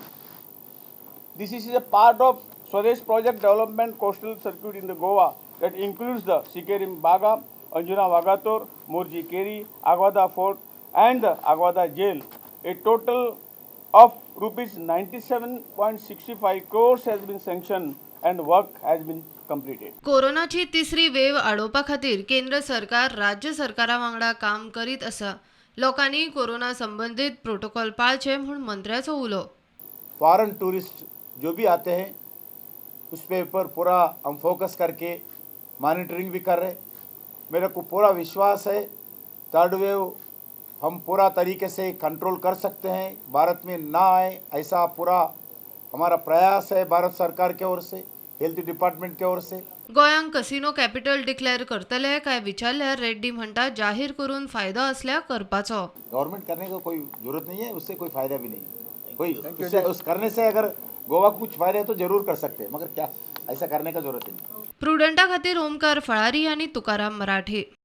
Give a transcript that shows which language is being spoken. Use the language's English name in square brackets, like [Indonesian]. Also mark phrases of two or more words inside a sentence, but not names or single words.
[English] This is a part of Swadesh project development coastal circuit in the Goa that includes the Sikerim Baga, Anjuna Wagator, Morji Keri, Agwada Fort and the Agwada Jail. A total of rupees 97.65 crores has been sanctioned and work has been completed. [Konkani] कोरोनाची तिसरी वेव आडोवपा खातीर केंद्र सरकार राज्य सरकारा वांगडा काम करीत आसा. लोकांनी कोरोना संबंधित प्रोटोकॉल पाळचे म्हूण मंत्र्याचो उलो. [English] foreign tourist [Hindi] जो भी आते हैं उस पे पर पूरा हम फोकस करके मॉनिटरिंग भी कर रहे. मेरे को पूरा विश्वास है [English] third wave [Hindi] हम पूरा तरीके से कंट्रोल कर सकते हैं, भारत में ना आए ऐसा पूरा हमारा प्रयास है भारत सरकार की ओर से, [English] health department [Hindi] की ओर से. [Konkani] गोयांक [English] casino capital [Konkani] डिक्लेअर करतले काय विचारल्यार रेड्डी म्हणटा जाहीर करून फायदो असल्यार करपाचो. [Hindi] गवर्नमेंट करने का कोई जरूरत नहीं है, उससे कोई फायदा भी नहीं है. कोई उससे उस करने से अगर गोवा को कुछ फायदा है तो जरूर कर सकते हैं, मगर क्या ऐसा करने का जरूरत नहीं. [Konkani] प्रुडंटा खातीर ओमकार फळारी आनी तुकाराम मराठे.